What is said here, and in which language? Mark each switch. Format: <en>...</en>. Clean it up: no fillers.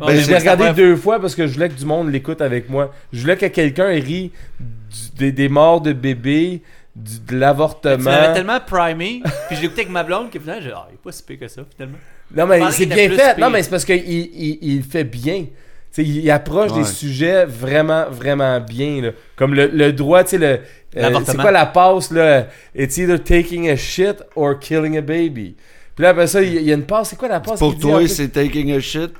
<fr>Ouais, je l'ai regardé deux fois parce que je voulais que du monde l'écoute avec moi. Je voulais que quelqu'un rit des morts de bébés, de l'avortement. Mais tu m'avais tellement primé, puis je l'ai écouté avec ma blonde, que finalement, il est pas si pire que ça, finalement. Non, mais c'est bien fait. Non, mais c'est parce qu'il fait bien. T'sais, il approche ouais. des sujets vraiment, vraiment bien. Là. Comme le droit, tu sais, c'est quoi la passe, là?</fr> <en>It's either taking a shit or killing a baby.</en> <fr>Puis là, après ça, il y a une passe. C'est quoi la passe? Pour toi, dit, c'est</fr> <en>taking a shit.</en>